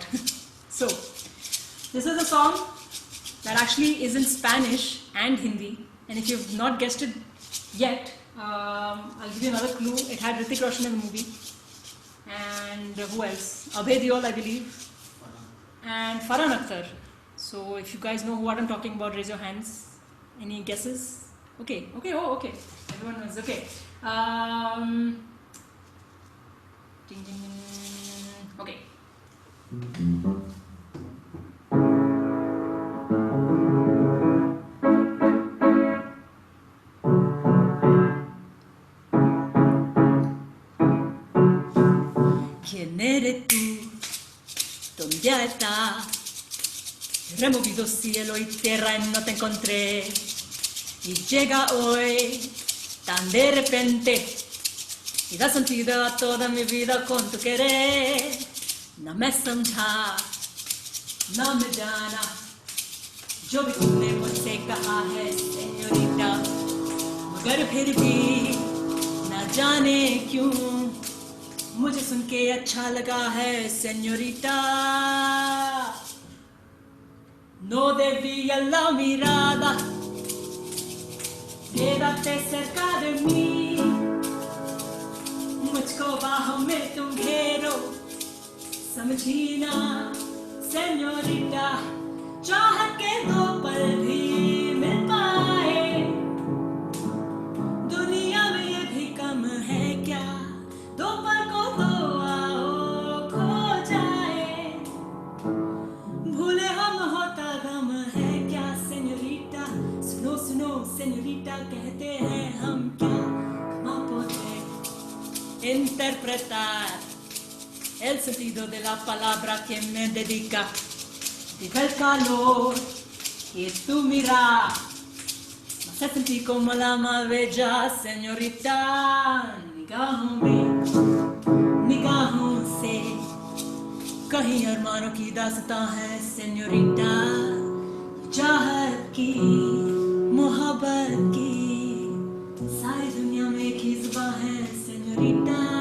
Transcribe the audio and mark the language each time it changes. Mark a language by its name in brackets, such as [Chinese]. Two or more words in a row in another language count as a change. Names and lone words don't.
[English] So this is a song that actually is in Spanish and Hindi, and if you've not guessed it yet, I'll give you another clue. It had Hrithik Roshan in the movie, and who else? Abhay Deol, I believe, and Farhan Akhtar. So if you guys know what I'm talking about, raise your hands. Any guesses? Okay, oh, okay. Everyone knows, okay. Ding, ding, ding. Okay. [Spanish] ¿Quién eres tú? ¿Dónde estás? Removido cielo y tierra y no te encontré. Y llega hoy tan de repente y da sentido a toda mi vida con tu querer. No me [Hindi] समझा, [Spanish] no me [Hindi] जाना, जो भी तुमने मुझसे कहा है सेñorita, मगर फिर भी ना जाने क्यों मुझे सुन के अच्छा लगा है señorita. [Spanish] No debía la mirada, quédate cerca de mí, [Hindi] मुझको बाहों में तुम घेरो, समझी ना señorita, चाहत के दो पल भी मिल पाए, दुनिया में ये भी कम है क्या, दो पल को दो आओ खो जाए, भूले हम होता गम है क्या señorita, सुनो सुनो señorita, कहते हैं हम क्या, [Spanish] cómo poder interpretar el sentido de la palabra que me dedica. Diga el calor y tu mirar me hace sentir como la más bella señorita. [Hindi] निगाहों से कहीं अरमानों की दास्तां है señorita, चाहत की मोहब्बत की सारी दुनिया में एक ही जुबां है señorita.